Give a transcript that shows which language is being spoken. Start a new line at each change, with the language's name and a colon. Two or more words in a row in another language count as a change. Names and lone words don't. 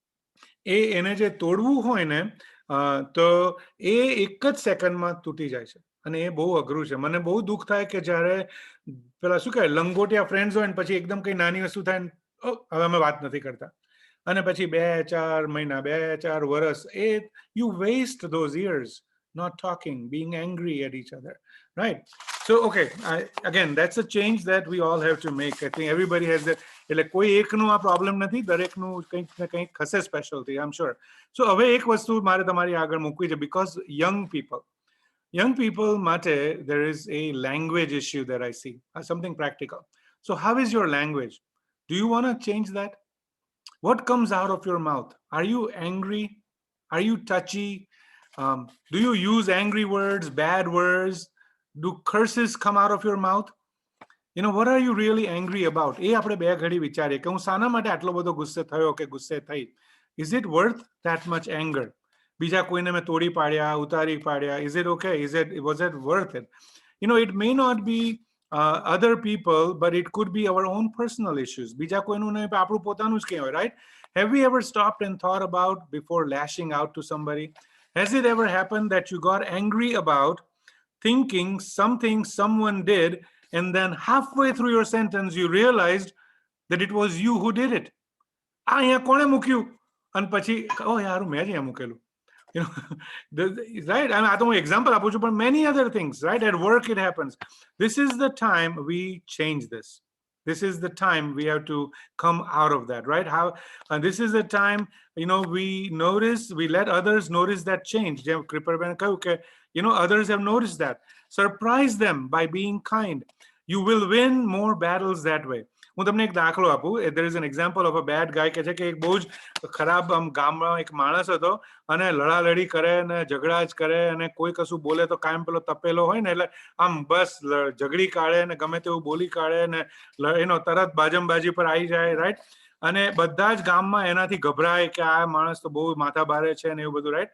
Gujarati: એને જે તોડવું હોય ને તો એ એક જ સેકન્ડમાં તૂટી જાય છે. અને એ બહુ અઘરું છે. મને બહુ દુઃખ થાય કે જ્યારે પેલા શું કહેવાય લંગોટિયા ફ્રેન્ડ્સ હોય ને પછી એકદમ કઈ નાની વસ્તુ થાય ને હવે અમે વાત નથી કરતા, અને પછી 2-4 મહિના 2-4 વર્ષ એ
English: you waste those years not talking, being angry at each other, right? So okay, again that's a change that we all have to make. I think everybody has that.
Gujarati: એટલે કોઈ એકનું આ પ્રોબ્લેમ નથી, દરેકનું કંઈક ને કંઈક હશે સ્પેશિયાલિટી,
English: I am sure.
Gujarati: સો હવે એક વસ્તુ મારે તમારી આગળ મૂકવી છે, બીકોઝ
English: young people mate, there is a language issue that I see, something practical. So how is your language? Do you want to change that? What comes out of your mouth? Are you angry? Are you touchy? Do you use angry words, bad words? Do curses come out of your mouth? You know, what are you really angry about?
Gujarati: એ આપણે બે ઘડી વિચારીએ કે હું શાના માટે આટલો બધો ગુસ્સે થયો કે ગુસ્સે થઈ.
English: Is it worth that much anger?
Gujarati: બીજા કોઈને મેં તોડી પાડ્યા, ઉતારી પાડ્યા.
English: Is it okay? Was it worth it? You know, it may not be other people, but it could be our own personal issues.
Gujarati: બીજા કોઈનું નહીં, આપણું પોતાનું જ કંઈ હોય,
English: right? Have we ever stopped and thought about before lashing out to somebody? Has it ever happened that you got angry about thinking something someone did, and then halfway through your sentence you realized that it was you who did it?
Gujarati: અહીંયા કોણે મૂક્યું? અને પછી ઓ યાર મેં જ અહીંયા મૂકેલું.
English: You know, right? I mean, I don't example, but many other things, right? At work, it happens. This is the time we change this. This is the time we have to come out of that, right? This is the time, you know, we let others notice that change. You know, others have noticed that. Surprise them by being kind. You will win more battles that way.
Gujarati: હું તમને એક દાખલો આપું.
English: There is an example of a bad guy
Gujarati: કે છે કે એક બહુ જ ખરાબ ગામમાં એક માણસ હતો અને લડાલડી કરે અને ઝઘડા જ કરે અને કોઈ કશું બોલે તો કાયમ પેલો તપેલો હોય ને એટલે આમ બસ ઝઘડી કાઢે ને ગમે તેવું બોલી કાઢે ને એનો તરત બાજંબાજી પર આવી જાય, રાઈટ? અને બધા જ ગામમાં એનાથી ગભરાય કે આ માણસ તો બહુ માથા ભારે છે ને એવું બધું, રાઈટ?